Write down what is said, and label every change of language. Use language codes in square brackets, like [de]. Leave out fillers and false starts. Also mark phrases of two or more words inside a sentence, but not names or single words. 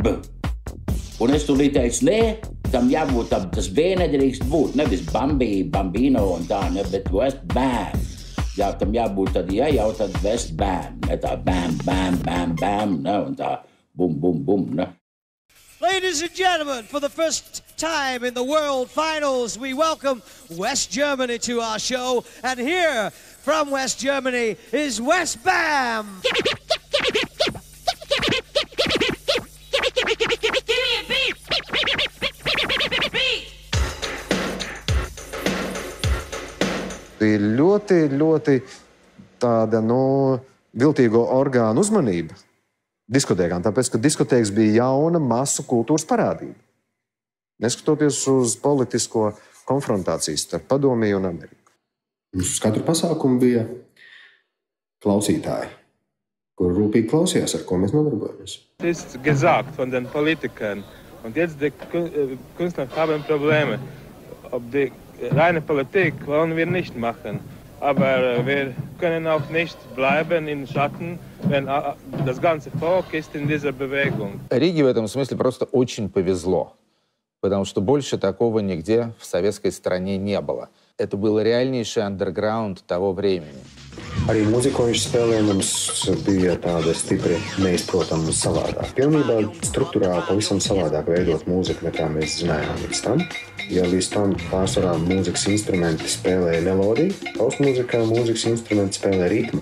[lv] Un es tūlīt teicu, nē, tam jābūt, tas B nedrīkst būt, nevis Bambi, Bambino un tā, ne, bet Westbam. Jā, tam jābūt tad, ja jau tad Westbam, ne tā bam, bam, bam, bam, ne, un tā bum, bum, bum, ne. [en] Ladies and gentlemen, for the first time in the World Finals, we welcome West Germany to our show. And here from West Germany is Westbam. [lv] Ir ļoti tāda, viltīgo orgānu uzmanība diskotēkām, tāpēc, ka diskotēks bija jauna masu kultūras parādība. Neskatoties uz politisko konfrontāciju starp Padomiju un Ameriku. Mums uz katru pasākumu bija klausītāji, kur rūpīgi klausījās, ar ko mēs nodarbojamies. [de] Es gesagt von den Politikern und jetzt die Künstler haben Probleme. Ob die reine Politik wollen wir nicht machen, aber wir können auch nicht bleiben in Schatten, wenn das ganze Volk ist in dieser Bewegung. [ru] Риге в этом смысле просто очень повезло, потому что больше такого нигде в советской стране не было. Это был реальнейший андерграунд того времени. [lv] Arī mūzika, ko viņš spēlēja, mums bija tāda stipri neizprotama savādāk. Pilnībā struktūrāli pavisam savādāk veidot mūziku, nekā mēs zinājām līdz tam. Ja līdz tam pārsvarā mūzikas instrumenti spēlēja melodiju, postmūzikā mūzikas instrumenti spēlēja ritmu.